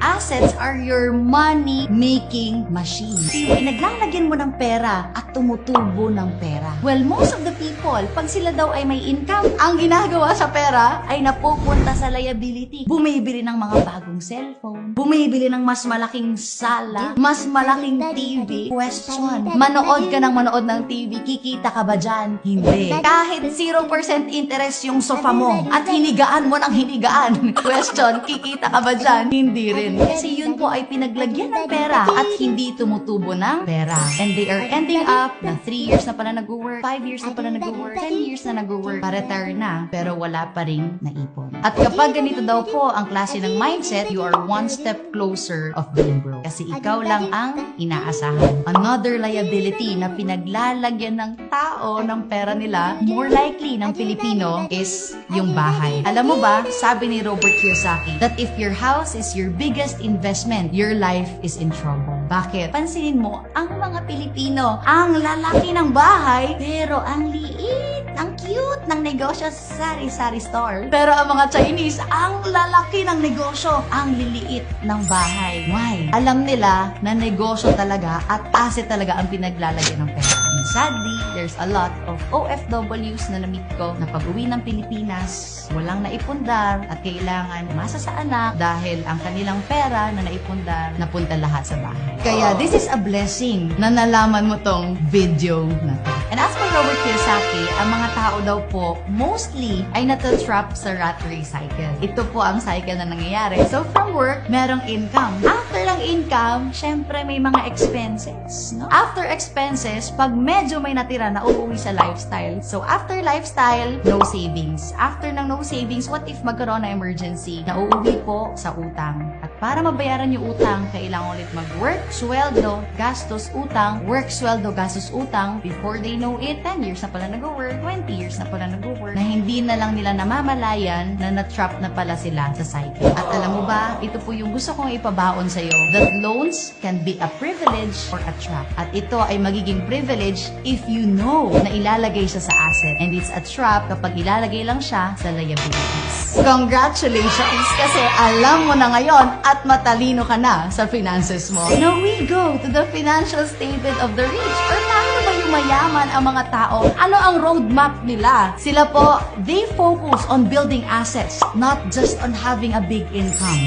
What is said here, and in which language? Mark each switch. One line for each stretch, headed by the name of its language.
English: Assets are your money-making machine.
Filipino: Yung pinaglalagyan mo ng pera at tumutubo ng pera.
English: Well, most of the people,
Filipino: pag sila daw ay may income, ang ginagawa sa pera ay napupunta sa liability. Bumibili ng mga bagong cellphone, bumibili ng mas malaking sala, mas malaking TV. Question, manood ka ng manood ng TV, kikita ka ba dyan? Hindi. Kahit 0% interest yung sofa mo at hinigaan mo ng hinigaan. Question, kikita ka ba dyan? Hindi rin. Kasi yun po ay pinaglagyan ng pera at hindi tumutubo ng pera.
English: And they are ending up
Filipino: na 3 years na pala nag-work nag-work, 5 years na pala nag-work, 10 years na nag-work, pa-retire na, pero wala pa ring naipon. At kapag ganito daw po ang klase ng mindset,
English: you are one step closer of being broke.
Filipino: Kasi ikaw lang ang inaasahan. Another liability na pinaglalagyan ng tao ng pera nila,
English: more likely
Filipino: ng Pilipino, is yung bahay. Alam mo ba, sabi ni
English: Robert Kiyosaki, that if your house is your biggest investment, your life is in trouble.
Filipino: Bakit? Pansinin mo, ang mga Pilipino, ang lalaki ng bahay, pero ang liit, ang cute ng negosyo sa sari-sari store. Pero ang mga Chinese, ang lalaki ng negosyo, ang liliit ng bahay.
English: Why?
Filipino: Alam nila na negosyo talaga at asset talaga ang pinaglalagay ng pera.
English: And sadly, there's a lot of
Filipino: OFWs na na-meet ko na pag-uwi ng Pilipinas, walang naipundar at kailangan umasa sa anak dahil ang kanilang pera na naipundar napunta lahat sa bahay. Kaya this is a blessing na nalaman mo tong video na to. And as for Robert Kiyosaki, ang mga tao daw po mostly ay natatrap sa rat race cycle. Ito po ang cycle na nangyayari. So from work, merong income. After ng income, syempre may mga expenses. No? After expenses, pag medyo may natira na uuwi sa lifestyle.
English: So after lifestyle, no savings.
Filipino: After ng no savings, what if magkaroon na emergency? Na uuwi po sa utang. At para mabayaran yung utang, kailangan ulit mag-work, sweldo, gastos, utang, work, sweldo, gastos, utang.
English: Before they know it,
Filipino: 10 years na pala nag-work, 20 years na pala nag-work, na hindi na lang nila namamalayan na na-trap na pala sila sa cycle. At alam mo ba, ito po yung gusto kong ipabaon sa'yo,
English: that loans can be a privilege or a trap.
Filipino: At ito ay magiging privilege if you know na ilalagay siya sa asset.
English: And it's a trap
Filipino: kapag ilalagay lang siya sa liabilities. Congratulations! Kasi alam mo na ngayon at matalino ka na sa finances mo.
English: Now we go to the financial statement of the rich.
Filipino: Or paano ba yung mayaman ang mga tao? Ano ang roadmap nila? Sila po,
English: they focus on building assets, not just on having a big income.